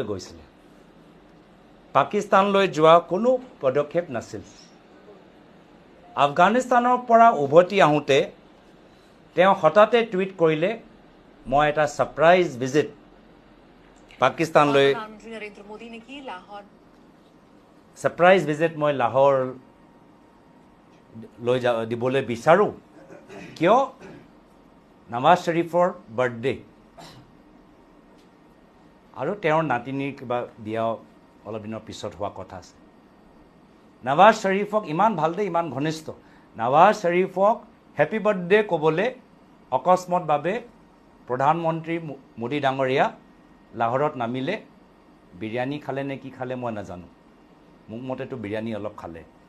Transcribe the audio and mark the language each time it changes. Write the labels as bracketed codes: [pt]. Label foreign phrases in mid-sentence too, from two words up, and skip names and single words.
[as] গৈছিল পাকিস্তানলৈ যোৱা কোনো পদক্ষেপ নাছিল আফগানিস্তানৰ পৰা উভতি আহোঁতে তেওঁ হঠাতে টুইট কৰিলে মই এটা [en] surprise visit [as] পাকিস্তানলৈ [hi] प्रधानमंत्री नरेंद्र मोदी ने की लाहौर [en] surprise visit [as] মই লাহোৰ লৈ দিবলৈ বিচাৰোঁ কিয় নৱাজ শ্বৰীফৰ বাৰ্থডে আৰু তেওঁৰ নাতিনীৰ কিবা বিয়া অলপ দিনৰ পিছত হোৱা কথা আছে নৱাজ শ্বৰীফক ইমান ভাল দে ইমান ঘনিষ্ঠ নৱাজ শ্বৰীফক [en] happy birthday [as] ক'বলৈ অকস্মাতভাৱে প্ৰধানমন্ত্ৰী মোদী ডাঙৰীয়া লাহোৰত নামিলে বিৰিয়ানী খালে নে কি খালে মই নাজানো মোক মতেতো বিৰিয়ানী অলপ খালে